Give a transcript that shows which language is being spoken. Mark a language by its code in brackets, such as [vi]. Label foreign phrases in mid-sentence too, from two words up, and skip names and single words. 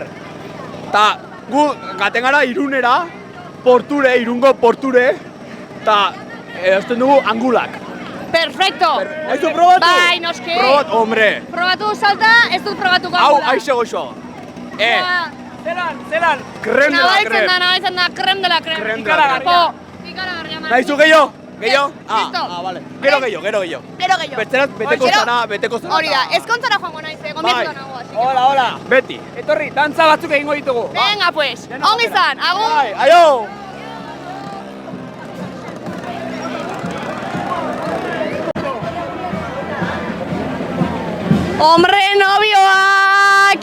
[eu] Ta, gu gaten gara Irunera, Irungo porture, ta, erazten dugu angulak. Perfecto! Haizu probatu? Bai, noski. Probat, hombre. Probatu salta, ez dut probatuko Hau, angula. aixe goxo. Zelan, [fr] krem de la krem. [eu] Nabaitzen da, [fr] krem de la krem. [eu] Ikaragarria. Nahizu gehiago? Vale. Gero gehiago. Bertzeraz, beteko zara. Hori da, ezkontzara joango naiz, gombiatuta nago. Hola. Beti. Etorri, dantza batzuk egingo ditugu. [es] Venga, pues. [eu] Ongi izan, agur. Aio! Hombre, nobioak!